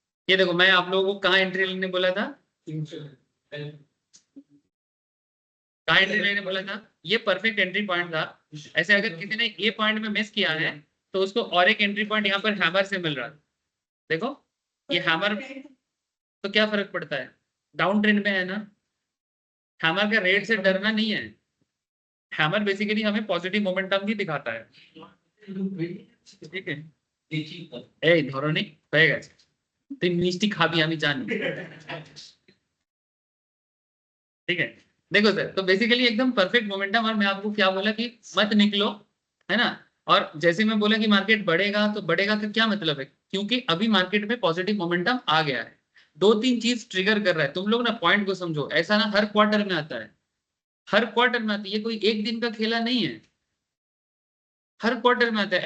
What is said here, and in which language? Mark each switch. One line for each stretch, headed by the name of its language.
Hindi: ये देखो, मैं आप लोगों को कहाँ एंट्री लेने बोला था, कहाँ एंट्री लेने बोला था, ये परफेक्ट एंट्री पॉइंट था। ऐसे अगर किसी ने ये पॉइंट में मिस किया है तो उसको और एक एंट्री पॉइंट यहाँ पर हैमर से मिल रहा है। देखो ये हैमर, तो क्या फर्क पड़ता है, डाउन ट्रेंड में है ना। हैमर का रेट से डरना नहीं है, हैमर बेसिकली हमें पॉजिटिव मोमेंटम ही दिखाता है।
Bangla: ठीक है, এই ধরনি হয়ে গেছে, তুই মিষ্টি খাবি আমি জানি।
Hindi: ठीक है, देखो सर, तो बेसिकली एकदम परफेक्ट मोमेंटम। और मैं आपको क्या बोला कि मत निकलो, है ना। और जैसे मैं बोला कि मार्केट बढ़ेगा, तो बढ़ेगा का क्या मतलब है, क्योंकि अभी मार्केट में पॉजिटिव मोमेंटम आ गया है। दो तीन चीज ट्रिगर कर रहा है, तुम लोग ना पॉइंट को समझो, ऐसा ना हर क्वार्टर में आता है, हर क्वार्टर में आता है, ये कोई एक दिन का खेला नहीं है, हर क्वार्टर में आता है।